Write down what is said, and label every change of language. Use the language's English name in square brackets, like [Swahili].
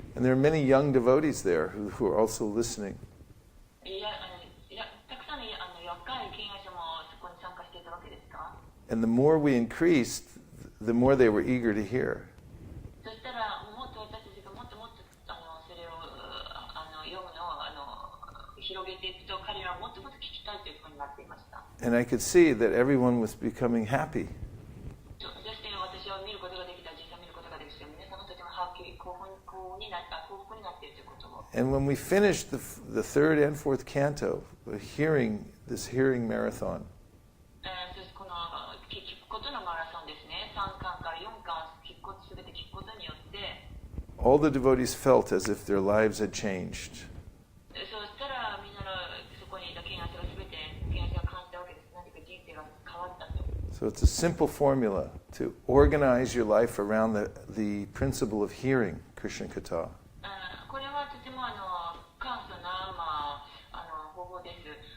[English] And there are many young devotees there who are also listening. [Japanese] たくさんの若い敬愛者もそこに参加していたわけですか？ [English] And the more we increased, the more they were eager to hear. [Japanese] そしたらもっと私たちがもっともっとそれを読むのを広げていくと彼らはもっともっと聞きたいというふうになっていました。 [English] And I could see that everyone was becoming happy. [Japanese] そして私は見ることができた、実際見ることができて、皆さんがとても幸福になっているということを。 [English] And when we finished the third and fourth canto, this hearing marathon, [Japanese] この聞くことのマラソンですね。3巻から4巻すべて聞くことによって、 [English] all the devotees felt as if their lives had changed. [Japanese] そうしたらみんなのそこにいた敬愛者がすべて敬愛者が感じたわけです。何か人生が変わったと。 [English] So it's a simple formula to organize your life around the principle of hearing Krishna Katha. [Japanese] これはとても簡素な、方法です。